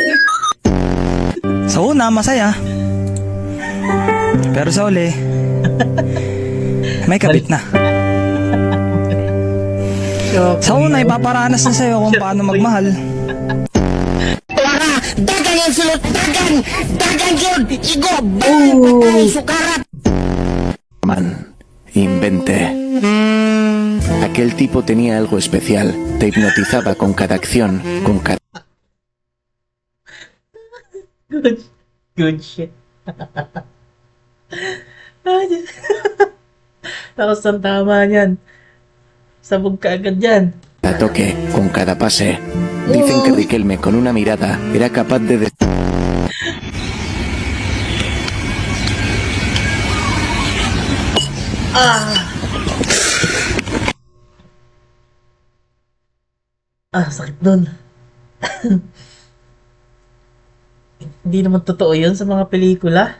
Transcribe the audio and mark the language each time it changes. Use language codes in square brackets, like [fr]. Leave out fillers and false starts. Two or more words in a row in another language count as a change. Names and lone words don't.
[tl] Sa una, masaya. Pero sa uli, may kabit na. Sa una, ipaparanas na sa'yo kung paano magmahal. [ceb] Dagan yung sulot, dagan! Dagan yun! Igo! Sukarat! [en] Man, [es] inventé. Aquel tipo tenía algo especial. Te hipnotizaba con cada acción, con cada... [en] Good shit. [tl] Ay, Diyos. Tapos ang tama niyan. Sabog ka agad yan. [es] toque, con cada pase. Dicen que Riquelme con una mirada era capaz de... [tl] Sakit nun. Hindi naman totoo yun sa mga pelikula.